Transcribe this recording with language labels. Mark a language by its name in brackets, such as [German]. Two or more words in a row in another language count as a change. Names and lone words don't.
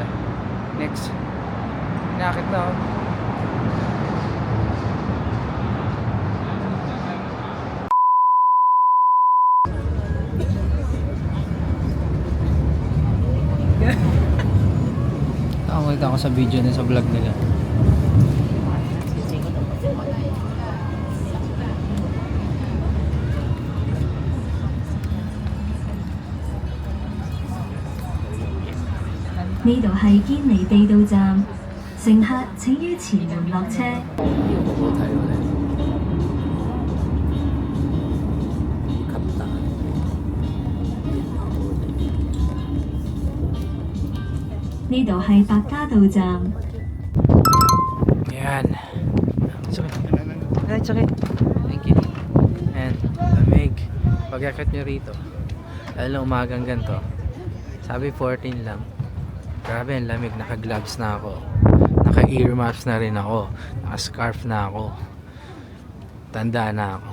[Filipino] Next. Nakakit na ako. Nakakita ako sa video na sa vlog nila. [Cantonese] 呢度係堅尼地道站，乘客請於前門落車。呢度係白加道站。 [Filipino] Ayan. [English] It's okay. It's okay. Thank you. [Filipino] Ayan. Lamig. Pag-akit nyo rito. Lalo na umagang ganito. Sabi 14 lang. Grabe ang lamig. Naka-gloves na ako. Naka-earmuffs na rin ako. Naka-scarf na ako. Tanda na ako.